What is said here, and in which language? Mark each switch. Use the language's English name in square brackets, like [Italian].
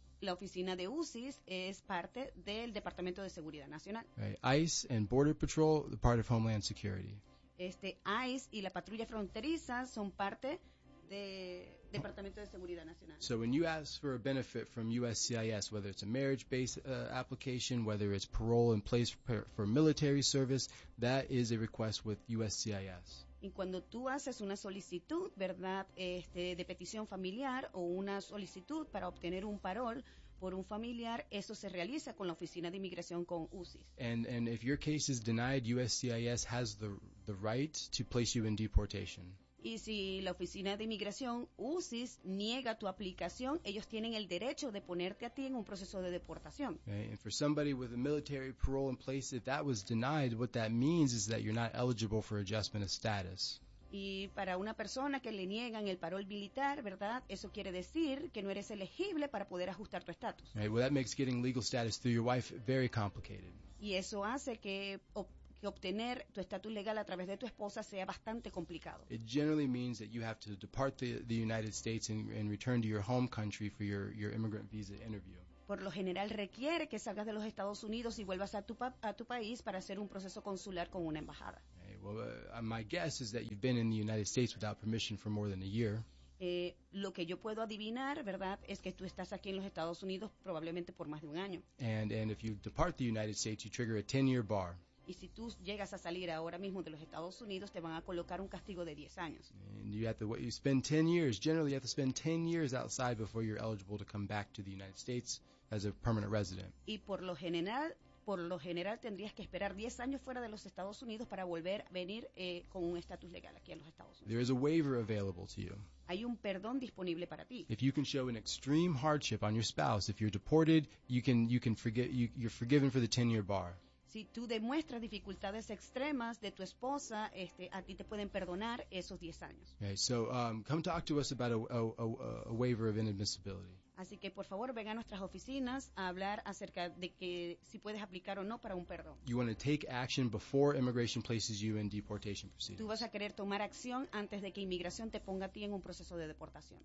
[Spanish] La oficina de USCIS es parte del Departamento de Seguridad Nacional. [English] Right. ICE and Border Patrol, they're part of Homeland Security. [Spanish] ICE y la patrulla fronteriza son parte de Departamento de Seguridad Nacional. [English] So when you ask for a benefit from USCIS, whether it's a marriage-based application, whether it's parole in place for military service, that is a request with USCIS. [Spanish] Y cuando tú haces una solicitud, ¿verdad?, de petición familiar o una solicitud para obtener un parol por un familiar, eso se realiza con la oficina de inmigración, con USCIS. [English] And if your case is denied, USCIS has the right to place you in deportation. [Spanish] Y si la oficina de inmigración USCIS niega tu aplicación, ellos tienen el derecho de ponerte a ti en un proceso de deportación. [English] Right. And for somebody with a military parole in place, if that was denied, what that means is that you're not eligible for adjustment of status. [Spanish] Y para una persona que le niegan el parol militar, ¿verdad? Eso quiere decir que no eres elegible para poder ajustar tu estatus. [English] Right. Well, that makes getting legal status through your wife very complicated. [Spanish] Y eso hace que obtener tu estatus legal a través de tu esposa sea bastante complicado. [English] It generally means that you have to depart the United States and return to your home country for your immigrant visa interview. [Spanish] Por lo general requiere que salgas de los Estados Unidos y vuelvas a tu país para hacer un proceso consular con una embajada. [English] Okay, well, my guess is that you've been in the United States without permission for more than a year. [Spanish] Lo que yo puedo adivinar, ¿verdad?, es que tú estás aquí en los Estados Unidos probablemente por más de un año. [English] And if you depart the United States, you trigger a 10-year bar. [Spanish] Y si tú llegas a salir ahora mismo de los Estados Unidos, te van a colocar un castigo de 10 años. [English] And you spend 10 years. Generally, you have to spend 10 years outside before you're eligible to come back to the United States as a permanent resident. [Spanish] Y por lo general, tendrías que esperar 10 años fuera de los Estados Unidos para volver a venir con un estatus legal aquí en los Estados Unidos. [English] There is a waiver available to you. [Spanish] Hay un perdón disponible para ti. [English] If you can show an extreme hardship on your spouse, if you're deported, you can you're forgiven for the 10-year bar. [Spanish] Si tú demuestras dificultades extremas de tu esposa, a ti te pueden perdonar esos 10 años. [English] Okay, so come talk to us about a waiver of inadmissibility. [Spanish] Así que, por favor, venga a nuestras oficinas a hablar acerca de que si puedes aplicar o no para un perdón. [English] You want to take action before immigration places you in deportation proceedings. [Spanish] Tú vas a querer tomar acción antes de que inmigración te ponga a ti en un proceso de deportación.